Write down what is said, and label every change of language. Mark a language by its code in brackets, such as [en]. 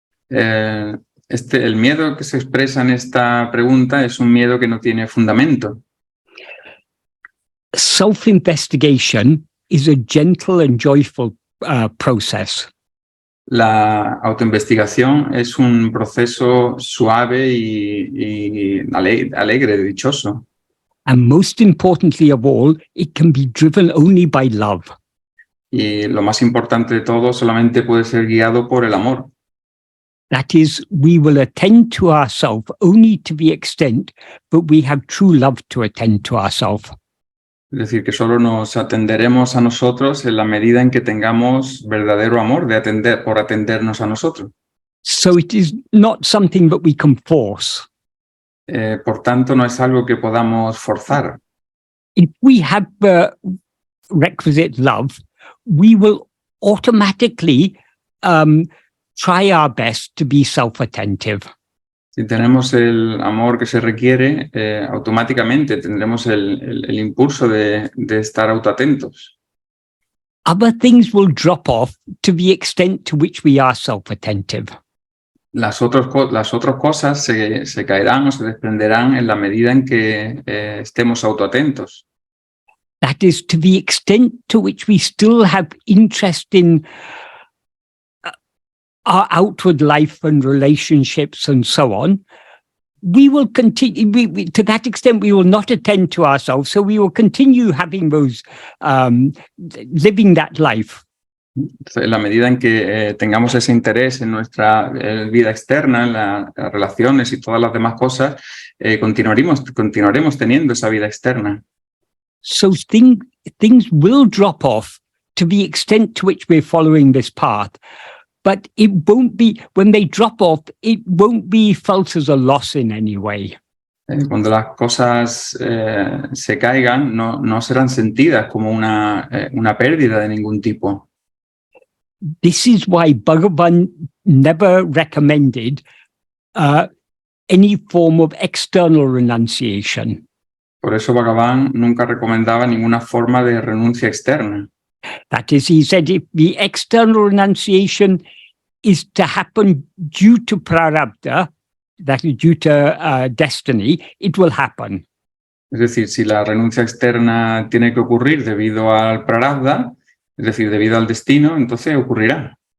[es] El miedo que se expresa en esta pregunta es un miedo que no tiene fundamento. [en] Self-investigation is a gentle and joyful process. [es] La autoinvestigación es un proceso suave y alegre, dichoso. [en] And most importantly of all, it can be driven only by love. [es] Y lo más importante de todo, solamente puede ser guiado por el amor. [en] That is, we will attend to ourselves only to the extent that we have true love to attend to ourselves. [es] Es decir, que solo nos atenderemos a nosotros en la medida en que tengamos verdadero amor por atendernos a nosotros. [en] So it is not something that we can force. [es] Por tanto, no es algo que podamos forzar. [en] If we have the requisite love, we will automatically try our best to be self-attentive. [es] Si tenemos el amor que se requiere, automáticamente tendremos el impulso de estar autoatentos. [en] Other things will drop off to the extent to which we are self-attentive. [es] Las otras cosas se caerán o se desprenderán en la medida en que estemos autoatentos. [en] That is, to the extent to which we still have interest in our outward life and relationships and so on, we will continue, to that extent, we will not attend to ourselves. So we will continue having those, living that life. [es] En la medida en que tengamos ese interés en nuestra vida externa, en las relaciones y todas las demás cosas, continuaremos teniendo esa vida externa. [en] So things will drop off to the extent to which we're following this path. But it won't be, when they drop off, it won't be felt as a loss in any way. [es] Cuando las cosas se caigan, no serán sentidas como una pérdida de ningún tipo. [en] This is why Bhagavan never recommended any form of external renunciation. [es] Por eso Bhagavan nunca recomendaba ninguna forma de renuncia externa. [en] That is, he said, if the external renunciation is to happen due to prarabdha, that is due to destiny, it will happen. [es] Es decir, si la renuncia externa tiene que ocurrir debido al prarabdha, es decir, debido al destino, entonces ocurrirá.